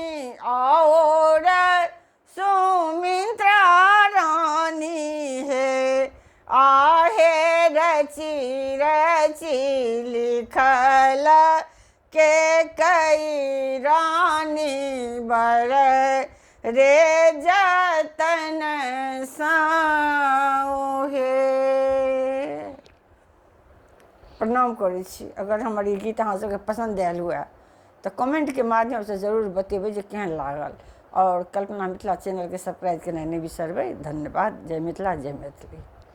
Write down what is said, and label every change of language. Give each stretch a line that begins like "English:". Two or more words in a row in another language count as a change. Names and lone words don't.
Maithili: और सुमित्रा रानी है आहे रची रची लिखल के कई रानी बर रे जतन साहे। प्रणाम करै छी। अगर हमर ई गीत अहाँ सबके पसंद आयल हुए तो कमेंट के माध्यम से जरूर बतेबै जे केहन लागल और कल्पना मिथिला चैनल के सब्सक्राइब केनाइ नहि बिसरबै। धन्यवाद। जय मिथिला जय मैथिली।